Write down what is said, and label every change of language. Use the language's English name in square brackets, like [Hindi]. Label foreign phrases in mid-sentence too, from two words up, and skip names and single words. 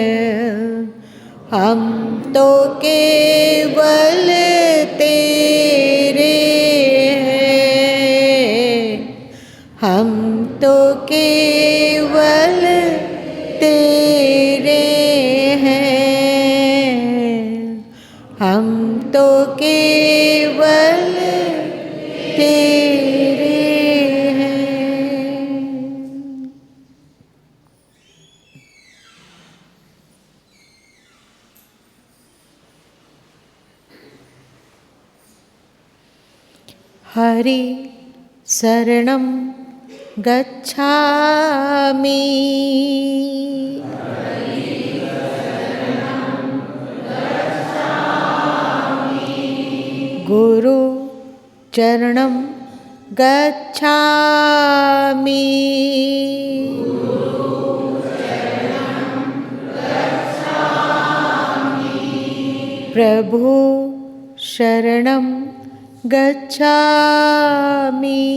[Hindi] हम तो केवल तेरे हैं, हम तो केवल तेरे हैं, हम तो केवल तेरे हैं। [Sanskrit] हरि शरणं गच्छामि, गुरु चरणं गच्छामि, प्रभु शरणं गच्छामि,